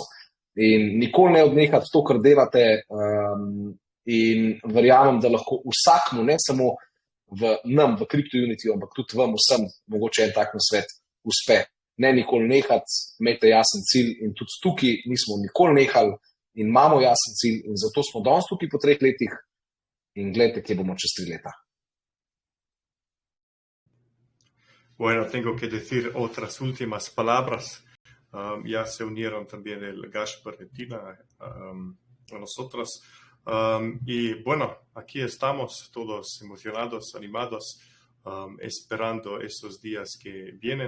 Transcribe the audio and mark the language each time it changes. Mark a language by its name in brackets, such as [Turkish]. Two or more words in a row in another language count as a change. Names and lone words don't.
[Slovenian] In nikoli ne odnehati to, kar delate, in verjamem, da lahko vsakmu, ne samo v CryptoUnity, ampak tudi vam vsem, mogoče en tak nasvet uspe. Ne nikoli nehati, imejte jasen cilj in tudi tukaj nismo nikoli nehali in imamo jasen cilj in zato smo danes tukaj po 3 letih in gledajte, kje bomo čez 3 leta. [Spanish] Bueno, tengo que decir otras últimas palabras. Ya se unieron también el Gaspar y Tina a nosotros. Y bueno, aquí estamos todos emocionados, animados, esperando esos días que vienen.